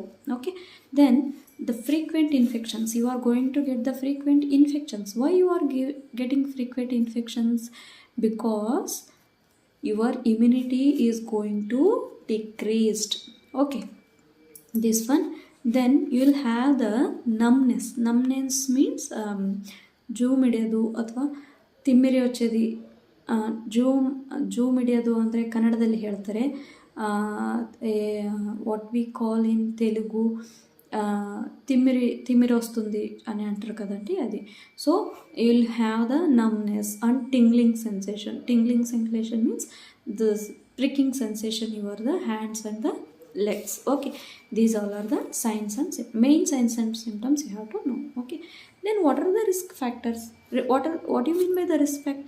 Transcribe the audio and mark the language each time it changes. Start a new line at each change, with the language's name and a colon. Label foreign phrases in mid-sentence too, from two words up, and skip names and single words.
English: Okay, then the frequent infections, you are going to get the frequent infections. Why you are getting frequent infections? Because your immunity is going to decreased. Okay, this one. Then you will have the numbness means
Kannada: ಜೂಮ್ ಹಿಡಿಯೋದು ಅಥವಾ ತಿಮ್ಮಿರಿ
English: వచ్చేది.
Kannada: ಜೂಮ್ ಹಿಡಿಯೋದು ಅಂದರೆ ಕನ್ನಡದಲ್ಲಿ ಹೇಳ್ತಾರೆ,
English: what we call in Telugu
Telugu: తిమ్మిరి వస్తుంది అని అంటారు కదండి, అది.
English: so you will have the numbness and tingling sensation means this pricking sensation over the hands and the legs. Okay, these all are the signs and main signs and symptoms you have to know. Okay, then what are the risk factors? What do you mean by the risk factor?